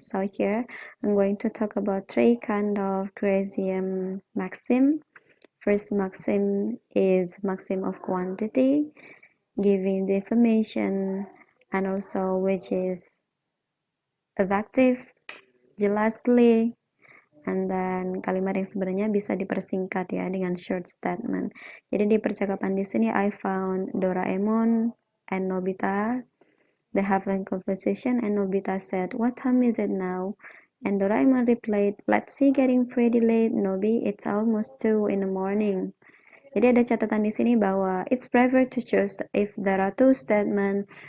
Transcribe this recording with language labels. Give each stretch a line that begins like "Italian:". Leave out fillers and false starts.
English: So here, I'm going to talk about 3 kind of crazy maxim. First maxim is maxim of quantity, giving the information, and also which is effective, jelas, clear,
Indonesian: and then kalimat yang sebenarnya bisa dipersingkat ya dengan
English: short statement.
Indonesian: Jadi di percakapan di sini,
English: I found Doraemon and Nobita. They have a conversation and Nobita said, "What time is it now?" And Doraemon replied, "Let's see, getting pretty late, Nobi. It's almost 2 in the morning."
Indonesian: Jadi ada catatan di sini bahwa
English: it's prefer to choose if there are two statements.